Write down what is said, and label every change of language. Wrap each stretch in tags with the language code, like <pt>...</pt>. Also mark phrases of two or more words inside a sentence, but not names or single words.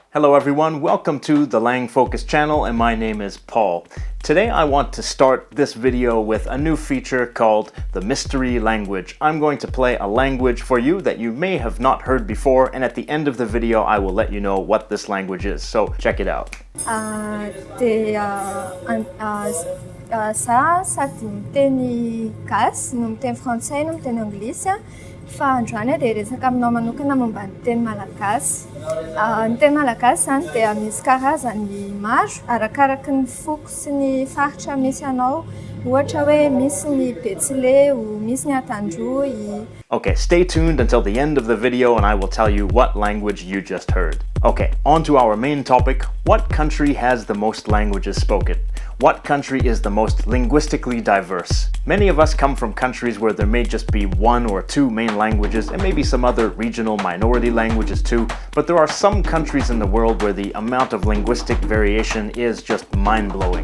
<en>Hello everyone, welcome to the Lang Focus channel, and my name is Paul. Today I want to start this video with a new feature called the mystery language. I'm going to play a language for you that you may have not heard before, and at the end of the video I will let you know what this language is, so check it out.</en> <mg>Za sady miteny gasy no miteny frantsay no miteny anglisy fa androany dia resaka aminao manokana momba ny teny malagasy. Ny teny malagasy zany dia misy karazany maro arakaraky ny foko sy ny faritra misy anao. Ohatra hoe misy ny betsileo, misy ny Antandroy.</mg> <en>Okay, stay tuned until the end of the video and I will tell you what language you just heard. Okay, on to our main topic. What country has the most languages spoken? What country is the most linguistically diverse? Many of us come from countries where there may just be one or two main languages and maybe some other regional minority languages too, but there are some countries in the world where the amount of linguistic variation is just mind-blowing.</en>